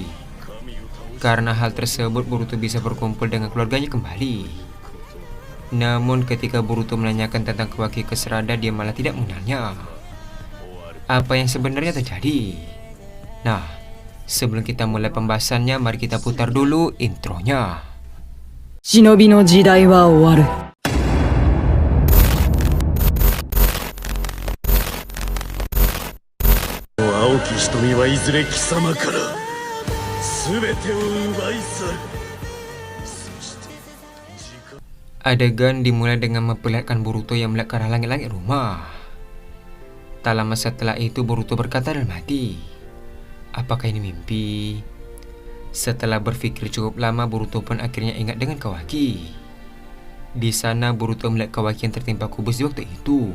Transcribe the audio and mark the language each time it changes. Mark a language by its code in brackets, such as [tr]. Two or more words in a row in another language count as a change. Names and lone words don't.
[id] Karena hal tersebut, Boruto bisa berkumpul dengan keluarganya kembali. Namun ketika Boruto menanyakan tentang Kawaki ke Sarada, dia malah tidak mengenalnya. Apa yang sebenarnya terjadi? Nah, sebelum kita mulai pembahasannya, mari kita putar dulu intronya. [ja] 忍の時代は終わる. 青き瞳はいずれ貴様から全てを奪い去る。そして時間 [id] Adegan dimulai dengan memperlihatkan Boruto yang melihat ke arah langit-langit rumah. Tak lama setelah itu Boruto berkata dalam hati, apakah ini mimpi? Setelah berpikir cukup lama, Boruto pun akhirnya ingat dengan Kawaki. Di sana Boruto melihat Kawaki yang tertimpa kubus di waktu itu.